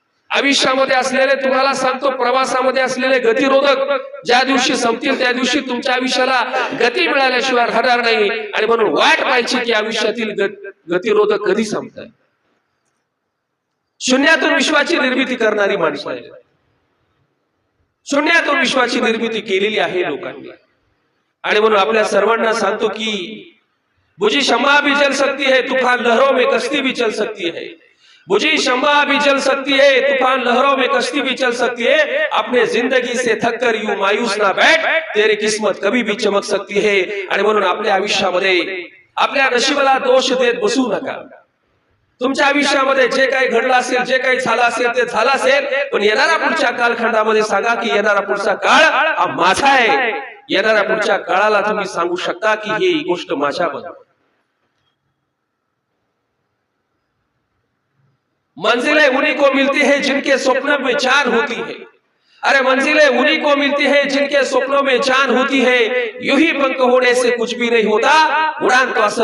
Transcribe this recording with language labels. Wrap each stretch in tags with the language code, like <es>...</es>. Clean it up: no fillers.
<mr>आयुष्यामध्ये असलेले तुम्हाला सांगतो प्रवासामध्ये असलेले गतिरोधक ज्या दिवशी संपतील त्या दिवशी तुमच्या आयुष्याला गती मिळाल्याशिवाय राहणार नाही। आणि म्हणून वाट पाहायची की आयुष्यातील गतिरोधक कधी संपतात। शून्यातून विश्वाची निर्मिती करणारी माणसं आहेत, शून्यातून विश्वाची निर्मिती केलेली आहे लोकांनी। आणि म्हणून आपल्या सर्वांना सांगतो की</mr> <hi>बुझी शम्मा भी जल सकती है, तूफान लहरों में कश्ती भी चल सकती है। बुझी शम्मा भी जल सकती है, तूफान लहरों में कश्ती भी चल सकती है। अपने जिंदगी से थक कर यूं मायूस ना बैठ, तेरी किस्मत कभी भी चमक सकती है।</hi> <mr>आणि म्हणून आपल्या आयुष्यामध्ये आपल्या नशिबाला दोष देत बसू नका। तुमच्या आयुष्यामध्ये जे काही घडलं असेल, जे काही झालं असेल ते झालं असेल, पण येणाऱ्या पुढच्या कालखंडामध्ये सांगा की येणारा पुढचा काळ हा माझा आहे। येणाऱ्या पुढच्या काळाला तुम्ही सांगू शकता की ही गोष्ट माझ्याबद्दल।</mr> <hi>मंजिलें उन्हीं को मिलती है जिनके स्वप्नों में जान होती है। अरे मंजिलें उन्हीं को मिलती है जिनके स्वप्नों में जान होती है। यूं ही पंख होने से कुछ भी नहीं होता, उड़ान तो असल</hi>